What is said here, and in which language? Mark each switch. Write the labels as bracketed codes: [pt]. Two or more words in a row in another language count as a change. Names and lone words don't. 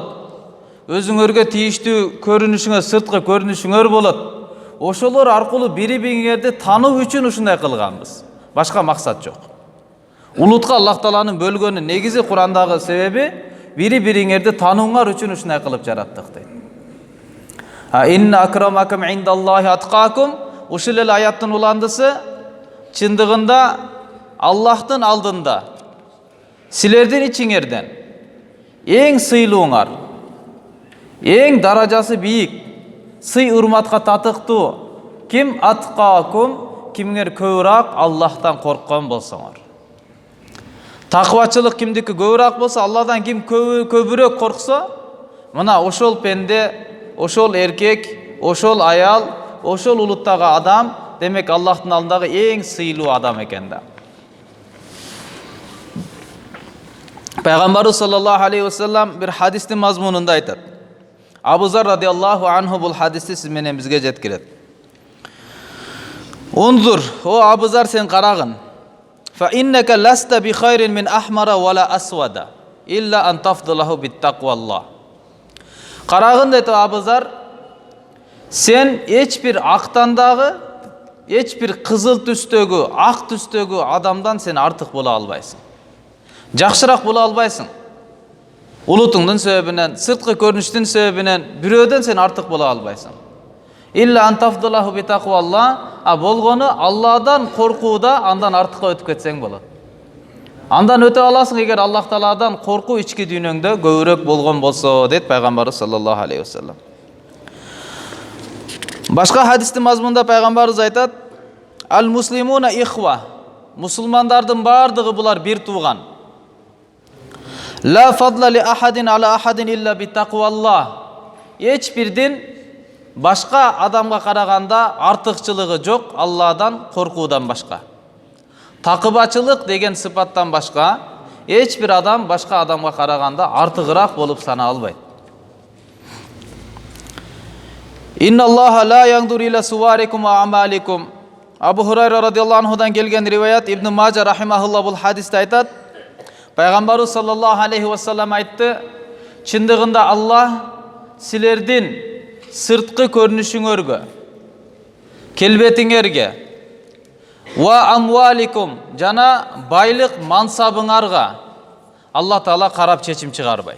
[ky] Өзүңөргө тийиштүү көрүнүшүңөр, сырткы көрүнүшүңөр болот. Ошолор аркылуу бири-бириңерди тануу үчүн ушундай кылганбыз. Башка максат жок. Улутка Аллах Тааланын бөлгөнү негизи Курандагы себеби бири-бириңерди танууңар үчүн ушундай кылып жараттык дейт. [ar] إن أكرمكم عند الله أتقاكم. [ky] Ушул эле аяттын уландысы чындыгында Аллахтын алдында силердин ичиңерден эң сыйлууңар, эң даражасы бийик, сый урматка татыктуу ким? Аткакум, кимиңер көбүрөөк Аллахтан корккон болсоңор. Такыбачылык кимдики көбүрөөк болсо, Алладан ким көбүрөөк корксо, мына ошол пенде, ошол эркек, ошол аял, ошол улуттагы адам, демек Аллахтын алдындагы эң сыйлуу адам экен да. Пайгамбарыбыз [ar] صلى الله عليه وسلم [ky] бир хадистин мазмунунда айтат. Абу Зар [ar] رضي الله عنه [ky] бул хадисти сиз менен бизге жеткирет. Унзур, о Абу Зар, сен карагын. [ar] فإنك لست بخير من أحمر ولا أسود إلا أن تفضله بتقوى الله. [ky] Карагын дейт Абу Зар, сен эч бир актан дагы, эч бир кызыл түстөгү, ак түстөгү адамдан сен артык боло албайсың. Жакшыраак боло албайсың. Улутуңдун себебинен, сырткы көрүнүштүн себебинен бирөөдөн сен артык боло албайсың. [ar] إلا أن تفضله بتقوى الله, [ky] а болгону Алладан коркууда андан артыкка өтүп кетсең болот. Андан өтө аласың эгер Аллах Тааладан коркуу ички дүйнөңдө көбүрөөк болгон болсо, дейт Пайгамбарыбыз [ar] صلى الله عليه وسلم. [ky] Башка хадистин мазмунунда Пайгамбарыбыз айтат: [ar] "المسلمون إخوة", [ky] мусулмандардын бардыгы булар бир тууган. [ar] "لا فضل لأحد على أحد إلا بتقوى الله", [ky] эч бирдин башка адамга караганда артыкчылыгы жок Алладан коркуудан башка. Такыбачылык деген сыпаттан башка эч бир адам башка адамга караганда артыгыраак болуп сана албайт. [ar] إن الله لا ينظر إلى صوركم وأعمالكم. [ky] Абу Хурайра [ar] رضي الله عنهдан [ky] келген риваят, Ибн Мажа рахимахулла бул хадисте айтат. Пайгамбарыбыз [ar] صلى الله عليه وسلم [ky] айтты: "Чындыгында Аллах силердин сырткы көрүнүшүңөргө, келбетиңерге, [ar] وأموالكم, [ky] жана байлык мансабыңарга Аллах Таала карап чечим чыгарбайт.